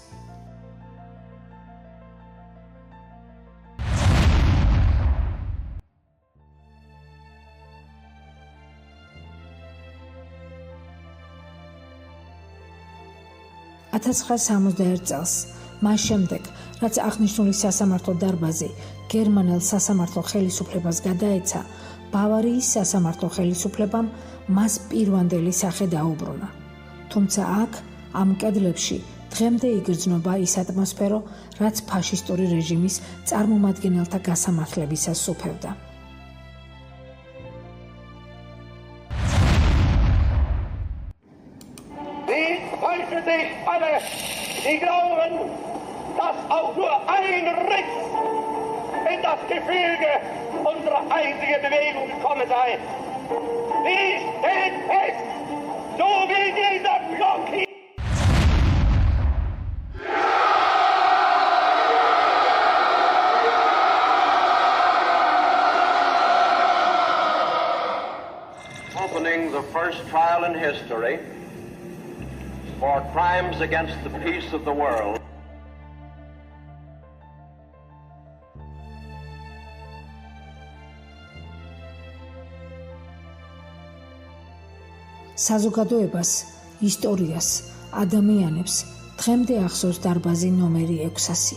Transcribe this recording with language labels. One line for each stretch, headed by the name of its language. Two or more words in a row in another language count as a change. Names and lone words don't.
Georgian: (1961 წელს, მას შემდეგ, რაც აღნიშნული სასამართლო დარბაზი გერმანელ სასამართლო ხელისუფლებას გადაეცა, ბავარიის სასამართლო ხელისუფლებამ მას პირვანდელი სახე დაუბრუნა. თუმცა აქ, ამ კედლებში, დღემდე იგრძნობა ის ატმოსფერო, რაც ფაშისტური რეჟიმის წარმომადგენელთა გასამართლებისას სუფევდა.
German: Sie glauben, dass auch nur ein Riss in das Gefüge unserer einzigen Bewegung gekommen sei. Sie steht fest, so wie dieser Block hier.
English: Opening the first trial in history for crimes against the peace of the world.
Georgian: საზოგადოებას, ისტორიას, ადამიანებს დღემდე ახსოვს დარბაზი ნომერი 600.